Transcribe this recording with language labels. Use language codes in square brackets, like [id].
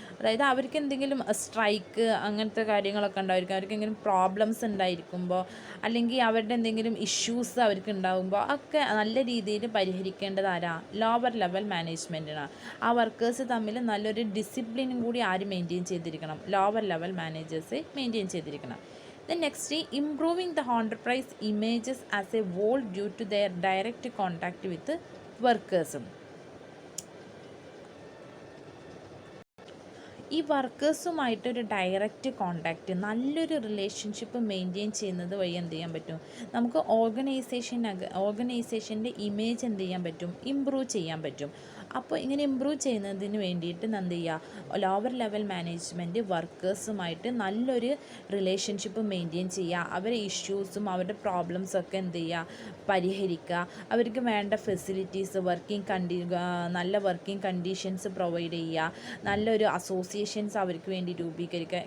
[ml] അതായത് അവർക്ക് എന്തെങ്കിലും സ്ട്രൈക്ക് അങ്ങനത്തെ കാര്യങ്ങളൊക്കെ ഉണ്ടായിരിക്കും, അവർക്ക് എന്തെങ്കിലും പ്രോബ്ലംസ് ഉണ്ടായിരിക്കുമ്പോൾ അല്ലെങ്കിൽ അവരുടെ എന്തെങ്കിലും ഇഷ്യൂസ് അവർക്ക് ഉണ്ടാകുമ്പോൾ ഒക്കെ നല്ല രീതിയിൽ പരിഹരിക്കേണ്ടത് ആരാ, ലോവർ ലെവൽ മാനേജ്മെൻറ്റിനാണ്. ആ വർക്കേഴ്സ് തമ്മിൽ നല്ലൊരു ഡിസിപ്ലിനും കൂടി ആര് മെയിൻറ്റെയിൻ ചെയ്തിരിക്കണം, ലോവർ ലെവൽ മാനേജേഴ്സ് മെയിൻറ്റെയിൻ ചെയ്തിരിക്കണം. [en] Then next, improving the enterprise images as a whole due to their direct contact with workers. [ml] ഈ വർക്കേഴ്സുമായിട്ടൊരു ഡയറക്റ്റ് കോണ്ടാക്റ്റ്, നല്ലൊരു റിലേഷൻഷിപ്പ് മെയിൻറ്റെയിൻ ചെയ്യുന്നത് വഴി എന്ത് ചെയ്യാൻ പറ്റും, നമുക്ക് ഓർഗനൈസേഷൻ്റെ ഇമേജ് എന്ത് ചെയ്യാൻ പറ്റും, ഇമ്പ്രൂവ് ചെയ്യാൻ പറ്റും. അപ്പോൾ ഇങ്ങനെ ഇമ്പ്രൂവ് ചെയ്യുന്നതിന് വേണ്ടിയിട്ട് എന്ത് ചെയ്യുക, ലോവർ ലെവൽ മാനേജ്മെൻറ്റ് വർക്കേഴ്സുമായിട്ട് നല്ലൊരു റിലേഷൻഷിപ്പ് മെയിൻറ്റെയിൻ ചെയ്യുക, അവരുടെ ഇഷ്യൂസും അവരുടെ പ്രോബ്ലംസൊക്കെ എന്ത് ചെയ്യുക, പരിഹരിക്കുക, അവർക്ക് വേണ്ട ഫെസിലിറ്റീസ്, നല്ല വർക്കിംഗ് കണ്ടീഷൻസ് പ്രൊവൈഡ് ചെയ്യുക, നല്ലൊരു അസോസിയേഷൻസ് അവർക്ക് വേണ്ടി രൂപീകരിക്കുക.